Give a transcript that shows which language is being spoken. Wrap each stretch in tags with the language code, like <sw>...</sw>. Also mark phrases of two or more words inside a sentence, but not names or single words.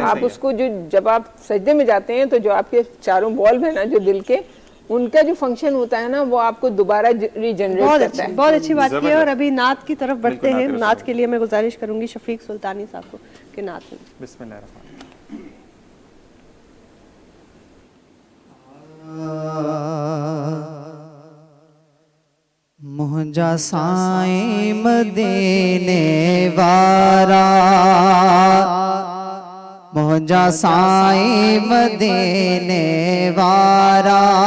<ur>آپ اس کو جو جب آپ سجدے میں جاتے ہیں تو جو آپ کے چاروں والو ہیں نا جو دل کے, ان کا جو فنکشن ہوتا ہے نا وہ آپ کو دوبارہ ریجنریٹ کرتا ہے. بہت اچھی بات کی ہے. اور ابھی نعت کی طرف بڑھتے ہیں. نعت کے لیے میں گزارش کروں گی شفیق سلطانی صاحب کو کہ نعت میں.</ur> <ar>بسم اللہ الرحمن الرحیم.</ar> <sd>मुंहिंजा साईं मदीने वारा, मुंहिंजा साईं मदीने वारा,</sd>